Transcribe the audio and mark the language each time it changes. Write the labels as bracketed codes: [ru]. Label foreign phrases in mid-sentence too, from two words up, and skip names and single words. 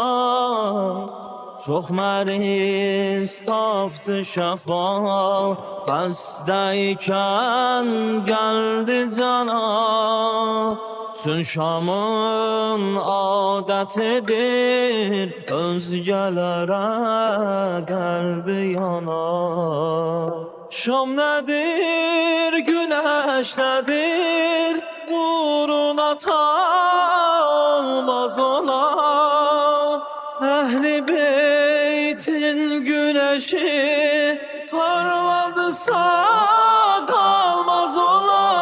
[az] Çox məriz tapdı şəfa, xəstəykən gəldi cana. Çün Şamın adətidir, özgələrə qəlbi yanar. [tr] Şam nedir, güneş nedir, uğruna olmaz ola. Ehli beytin güneşi parladısa kalmaz ola.